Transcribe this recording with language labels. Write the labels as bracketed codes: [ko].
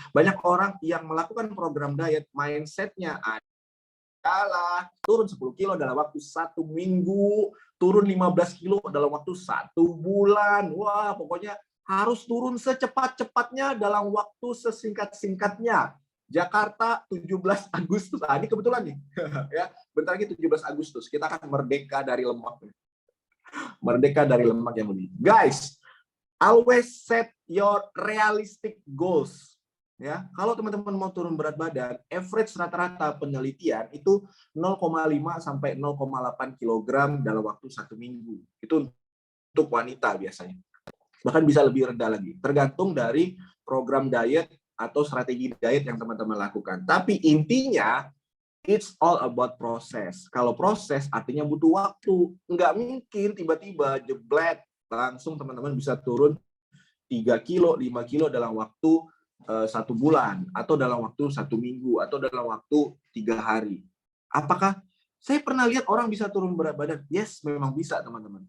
[id] Banyak orang yang melakukan program diet, mindset-nya adalah turun 10 kilo dalam waktu 1 minggu, turun 15 kilo dalam waktu 1 bulan. Wah, pokoknya harus turun secepat-cepatnya dalam waktu sesingkat-singkatnya. Jakarta 17 Agustus. Ini kebetulan nih. Ya, bentar lagi 17 Agustus. Kita akan merdeka dari lemak. Merdeka dari lemak yang lebih. [en] Guys, always set your realistic goals. [id] Ya, kalau teman-teman mau turun berat badan, average rata-rata penelitian itu 0,5 sampai 0,8 kg dalam waktu 1 minggu. Itu untuk wanita biasanya. Bahkan bisa lebih rendah lagi, tergantung dari program diet atau strategi diet yang teman-teman lakukan. Tapi intinya, [en] it's all about [id] proses. Kalau proses artinya butuh waktu. Nggak mungkin tiba-tiba jeblet langsung teman-teman bisa turun 3 kilo, 5 kilo dalam waktu 1 bulan, atau dalam waktu 1 minggu, atau dalam waktu 3 hari. Apakah saya pernah lihat orang bisa turun berat badan? Yes, memang bisa, teman-teman.